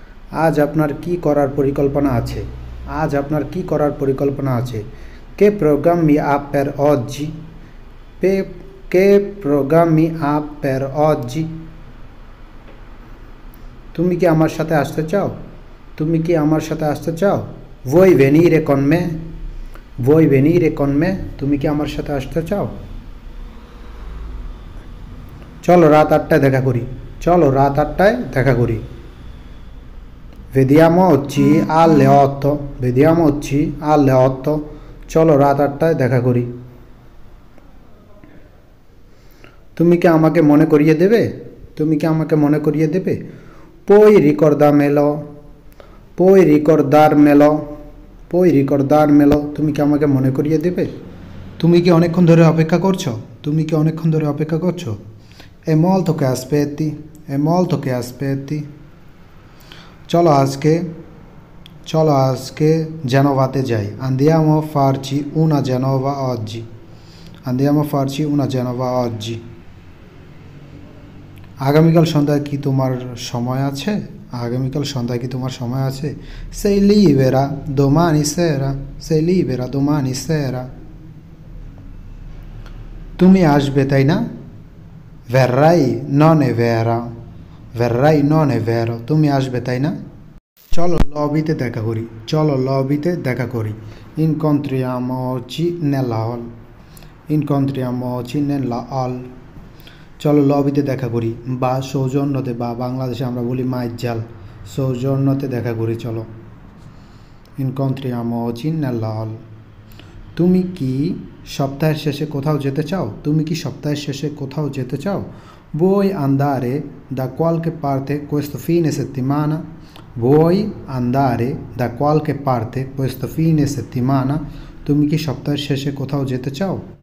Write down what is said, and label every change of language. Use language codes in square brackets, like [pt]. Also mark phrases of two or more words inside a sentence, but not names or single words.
[bn] আজ আপনার কি করার পরিকল্পনা আছে? আজ আপনার কি করার পরিকল্পনা আছে? [it] Che programmi ha per oggi? Che programmi ha per oggi? [bn] তুমি কি আমার সাথে আসতে চাও? তুমি কি আমার সাথে আসতে চাও? [it] Vuoi venire con me? Vuoi venire con me? [bn] তুমি কি আমার সাথে আসতে চাও? চলো রাত 8টায় দেখা করি। চলো রাত 8টায় দেখা করি। [it] Vediamo oggi alle 8. Vediamo oggi alle 8. [bn] চলো রাত 8টায় দেখা করি। তুমি কি আমাকে মনে করিয়ে দেবে? তুমি কি আমাকে মনে করিয়ে দেবে? [it] Puoi ricordarmelo? Puoi ricordarmelo? Puoi ricordarmelo? [bn] তুমি কি আমাকে মনে করিয়ে দেবে? তুমি কি অনেকক্ষণ ধরে অপেক্ষা করছো? তুমি কি অনেকক্ষণ ধরে অপেক্ষা করছো? [it] È molto che aspetti? È molto che aspetti? [bn] চলো আজকে জেনোভাতে যাই। [it] Andiamo a farci una Genova oggi. Andiamo a farci una Genova oggi. [bn] আগামীকাল সন্ধ্যায় কি তোমার সময় আছে? আগামীকাল সন্ধ্যায় কি তোমার সময় আছে? [it] Sei libera domani sera? Sei libera domani sera? [bn] তুমি আসবে তাই না? [it] Verrai non è vero? Verrai non è vero? [bn] তুমি আসবে তাই না? চলো লবিতে দেখা করি। চলো লবিতে দেখা করি। [it] Incontriamoci nella hall. Incontriamoci nella hall. [bn] চলো লবিতে দেখা করি বা সৌজন্যতে, বা বাংলাদেশে আমরা বলি মাইজ্জাল, সৌজন্যতে দেখা করি চলো। [it] Incontriamoci nella hall. [bn] তুমি কি সপ্তাহের শেষে কোথাও যেতে চাও? তুমি কি সপ্তাহের শেষে কোথাও যেতে চাও? [it] Vuoi andare da qualche parte questo fine settimana? Vuoi andare da qualche parte questo fine settimana? [bn] তুমি কি সপ্তাহের শেষে কোথাও যেতে চাও?